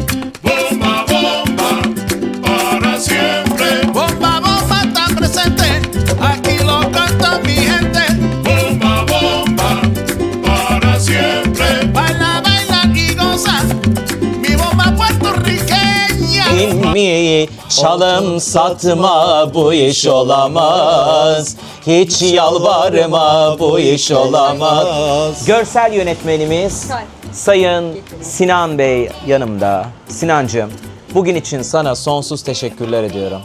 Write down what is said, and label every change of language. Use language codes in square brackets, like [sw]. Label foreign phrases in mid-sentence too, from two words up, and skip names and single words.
[es] Bomba, bomba, para siempre. Bomba, bomba está presente, aquí lo canta mi gente. Bomba, bomba, para siempre. Baila, baila y goza, mi bomba puertorriqueña. [tr] Mi çalım satma, bu iş olamaz. Hiç yalvarma, bu iş olamaz. Görsel yönetmenimiz Sayın Sinan Bey yanımda. Sinancığım, bugün için sana sonsuz teşekkürler ediyorum.